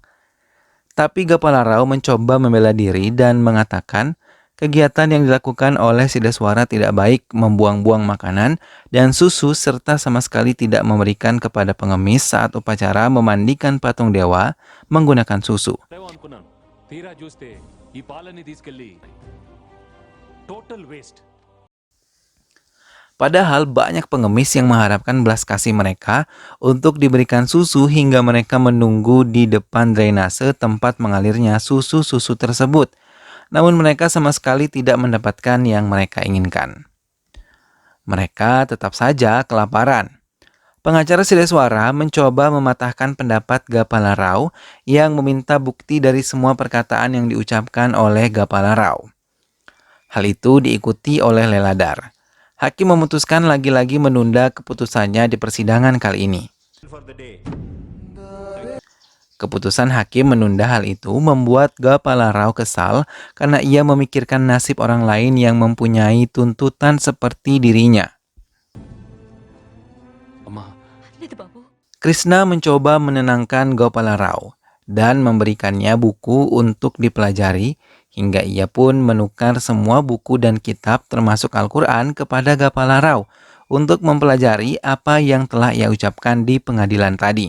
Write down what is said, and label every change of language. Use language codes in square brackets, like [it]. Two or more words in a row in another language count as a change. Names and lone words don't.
[id] Tapi Gopala Rao mencoba membela diri dan mengatakan kegiatan yang dilakukan oleh Sideswara tidak baik, membuang-buang makanan dan susu serta sama sekali tidak memberikan kepada pengemis saat upacara memandikan patung dewa menggunakan susu. [te] ఏమో అనుకున్నాను, తీరా చూస్తే ఈ పాలని తీసుకెళ్ళి [en] total waste. [id] Padahal banyak pengemis yang mengharapkan belas kasih mereka untuk diberikan susu hingga mereka menunggu di depan drainase tempat mengalirnya susu-susu tersebut. Namun mereka sama sekali tidak mendapatkan yang mereka inginkan. Mereka tetap saja kelaparan. Pengacara Sideswara mencoba mematahkan pendapat Gopala Rao yang meminta bukti dari semua perkataan yang diucapkan oleh Gopala Rao. Hal itu diikuti oleh Leladar. Hakim memutuskan lagi-lagi menunda keputusannya di persidangan kali ini. [en] For the day. [id] Keputusan hakim menunda hal itu membuat Gopala Rao kesal karena ia memikirkan nasib orang lain yang mempunyai tuntutan seperti dirinya. [te] అమ్మా, [id] Krishna mencoba menenangkan Gopala Rao dan memberikannya buku untuk dipelajari, hingga ia pun menukar semua buku dan kitab termasuk Al-Quran kepada Gopala Rao untuk mempelajari apa yang telah ia ucapkan di pengadilan tadi.